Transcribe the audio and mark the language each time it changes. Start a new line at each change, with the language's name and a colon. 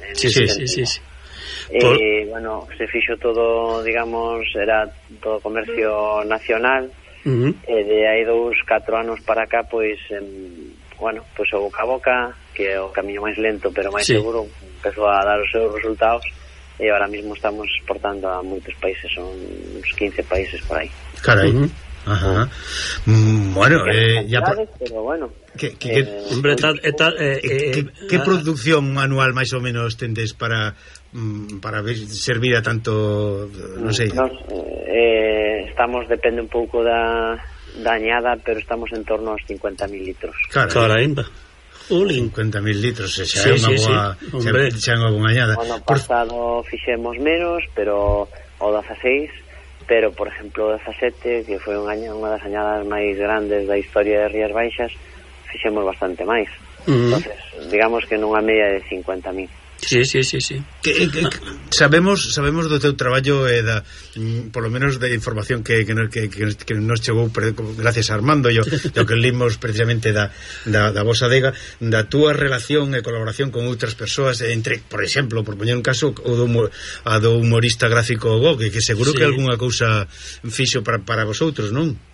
Spanish: Sí.
Galician: Bueno, se fixo todo, digamos, era todo comercio nacional, uh-huh. De aí 2-4 años para acá, pois, bueno, pois o boca a boca, que é o camiño máis lento, pero máis
Spanish: sí.
Galician: Seguro, empezou a dar os seus resultados. e
Spanish: ahora mismo estamos exportando
Galician: a moitos países, son uns 15 países por aí. Caraí. Ajá. Bueno, ya
Spanish: ¿Qué producción anual más o menos tendés para ver, servir a tanto, no sé? Estamos, depende un poco de la añada, pero estamos en torno a los 50.000 litros. Caramba.
Galician: 50.000 litros, xa é unha boa añada. Pasado fixemos menos, pero o 16.
Spanish: Pero, por ejemplo, 17, que fue un año, una de las añadas más grandes de la historia de Rías Baixas, fijamos bastante más. Entonces, digamos que en una media de 50.000. Sí. Sabemos de tu trabajo, por lo menos de información que nos llegó, gracias a Armando, yo que leímos precisamente
Galician: da vosa adega, da tua relación
Spanish: e colaboración con otras personas, entre, por ejemplo, por poner un caso,
Galician: do humorista gráfico
Spanish: Gogue, que seguro que alguna cosa fixo para vosotros, ¿no?